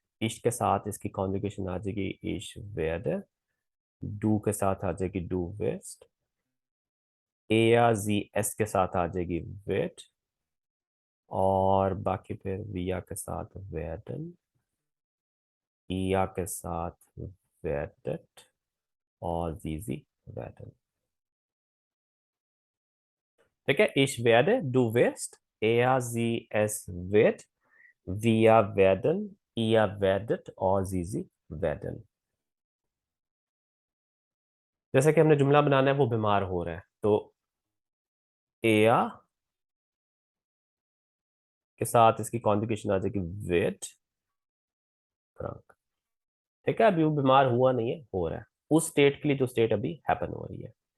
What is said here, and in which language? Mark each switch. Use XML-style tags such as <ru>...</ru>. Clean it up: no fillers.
<hi>इश के साथ इसकी कॉन्जुगेशन आ जाएगी इश वेड, डू के साथ आ जाएगी do waste, A R G S के साथ आ जाएगी वेट, और बाकी फिर विया के साथ वेडन, ईया के साथ वेडेट, और जीजी वेडन। ठीक है,</hi> <de>ich werde, du wirst, er sie es wird, wir werden, ihr werdet और sie werden।</de> <hi>जैसे कि हमने जुमला बनाना है, वो बीमार हो रहा है, तो er के साथ इसकी कॉन्जुगेशन आ जाएगी विद क्रंक। ठीक है, अभी वो बीमार हुआ नहीं है, हो रहा है, उस स्टेट के लिए जो स्टेट अभी हैपन हो रही है।</hi>